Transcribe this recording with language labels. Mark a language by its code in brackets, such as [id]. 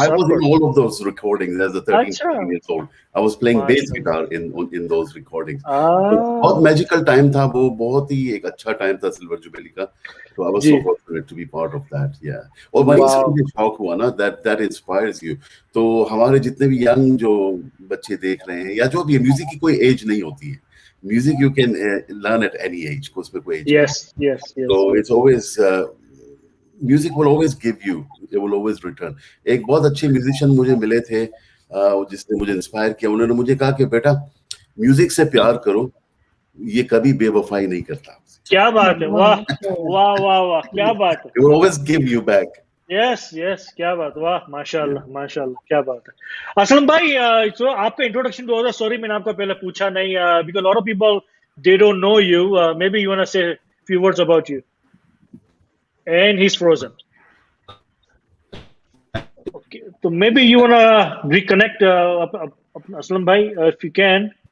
[en] I was in all of those recordings as a 13 years old. I was playing bass guitar in those recordings. [hi] बहुत magical time था वो, बहुत ही एक अच्छा time था Silver Jubilee का. [en] So I was so fortunate to be part of that. Yeah. [hi] और वहीं से मुझे शौक हुआ ना, [en] that inspires you. [hi] तो हमारे जितने भी young जो बच्चे देख रहे हैं या जो भी म्यूजिक की कोई age नहीं होती है. [en] Music you can learn at any age. [hi] उसमें कोई age. [en] Yes. So it's always music will always give you. It will always return. [hi] एक बहुत अच्छे म्यूजिशियन मुझे मिले थे जिसने मुझे इंस्पायर किया. उन्होंने मुझे कहा कि बेटा म्यूजिक से प्यार करो, ये कभी बेवफाई नहीं करता. क्या बात है. वाह क्या बात है. [en] It will always give you back. [hi] Yes क्या बात, वाह माशाल्लाह माशाल्लाह, क्या बात है। [en] असलम भाई, so [hi] आपका इंट्रोडक्शन तो होगा, सॉरी मैंने आपको पहले पूछा नहीं, [en] because a lot of people they don't know you, maybe you want to say a few words about you. And he's frozen. Okay, so maybe you want to reconnect, Aslam bhai, if you can.